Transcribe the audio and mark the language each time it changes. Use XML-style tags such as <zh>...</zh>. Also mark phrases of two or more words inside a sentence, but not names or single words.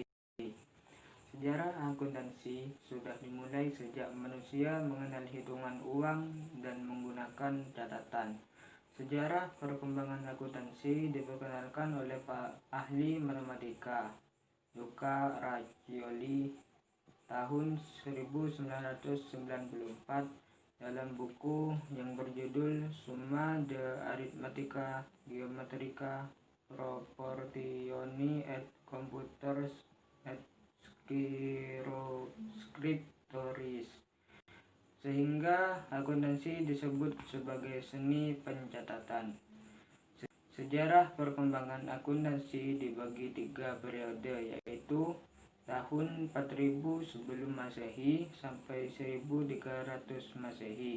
<id>Sejarah akuntansi sudah dimulai sejak manusia mengenal hitungan uang dan menggunakan catatan. Sejarah perkembangan akuntansi diperkenalkan oleh Pak ahli matematika Luca Raccioli tahun 1994 dalam buku yang berjudul Summa de Arithmetica Geometrica Proportioni et Computers et Scriptoris, sehingga akuntansi disebut sebagai seni pencatatan. Sejarah perkembangan akuntansi dibagi 3 periode, yaitu tahun 4000 sebelum Masehi sampai 1300 Masehi.</id>